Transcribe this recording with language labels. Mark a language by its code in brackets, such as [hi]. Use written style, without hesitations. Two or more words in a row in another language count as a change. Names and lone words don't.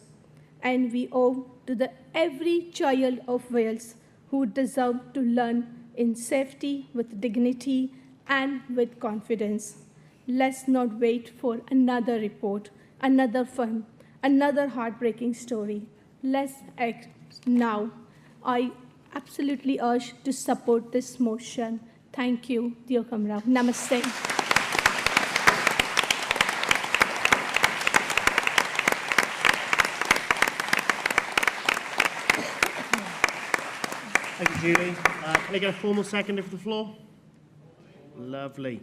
[en] And we owe to the every child of Wales who deserve to learn in safety, with dignity, and with confidence. Let's not wait for another report, another film, another heartbreaking story. Let's act now. I absolutely urge to support this motion. Thank you, [cy] Diolch am fawr. [en] Namaste. Thank you, Julie. Can I get a formal seconder for the floor? Lovely.